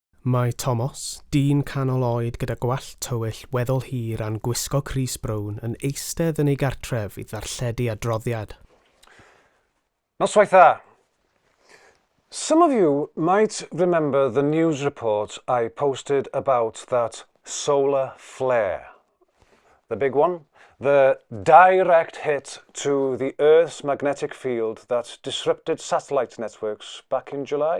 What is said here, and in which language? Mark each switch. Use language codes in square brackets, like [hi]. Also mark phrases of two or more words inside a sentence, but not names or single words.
[cy] Mae Thomas, dyn canol oed gyda gwallt tywyll weddol hir a'n gwisgo crys brown yn eistedd yn ei gartref i ddarlledu adroddiad. Noswaith dda. [en] Some of you might remember the news report I posted about that solar flare. The big one, the direct hit to the Earth's magnetic field that disrupted satellite networks back in July.